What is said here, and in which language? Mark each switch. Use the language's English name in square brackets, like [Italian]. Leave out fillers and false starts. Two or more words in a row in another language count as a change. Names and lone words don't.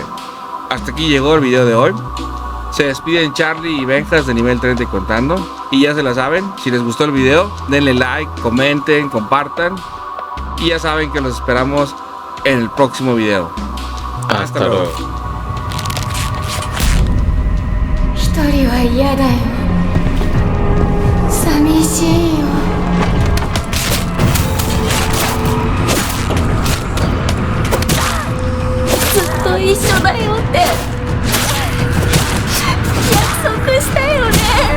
[Spanish] Hasta aquí llegó el video de hoy. Se despiden Charlie y Benjas de nivel 30 y contando. Y ya se la saben, si les gustó el video, denle like, comenten, compartan. Y ya saben que los esperamos en el próximo video. Hasta luego. [Japanese] 一人は嫌だよ。寂しいよ。ずっと一緒だよって約束したよね。